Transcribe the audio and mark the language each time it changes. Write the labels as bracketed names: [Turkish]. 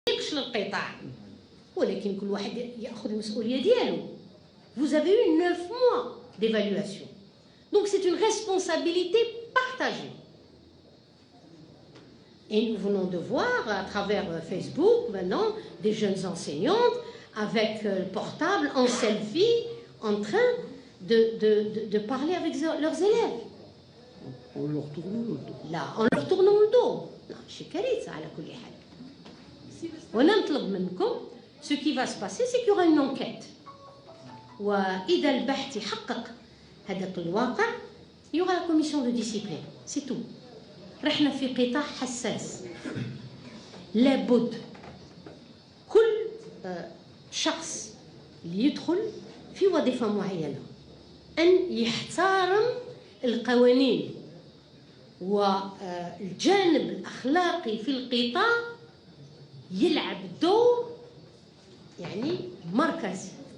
[Arabic] يقش للقطاع، ولكن كل واحد ياخذ المسؤوليه ديالو. [French] Vous avez eu 9 mois d'évaluation. Donc c'est une responsabilité partagée. Et nous venons de voir à travers Facebook maintenant des jeunes enseignantes avec le portable en selfie en train de parler avec leurs élèves. En leur tournant le dos. Là, en leur tournant le dos. [Arabic] لا شي كارثة على كل حال. وانا نطلب منكم [French] ce qui va se passer c'est qu'il y aura une enquête. [Arabic] وإذا البحث يحقق هذاك الواقع [French] il y aura la commission de discipline. C'est tout. [Arabic] رحنا في قطاع حساس. لابد كل شخص اللي يدخل في وظيفة معينة أن يحترم القوانين والجانب الأخلاقي في القطاع يلعب دور يعني مركزي.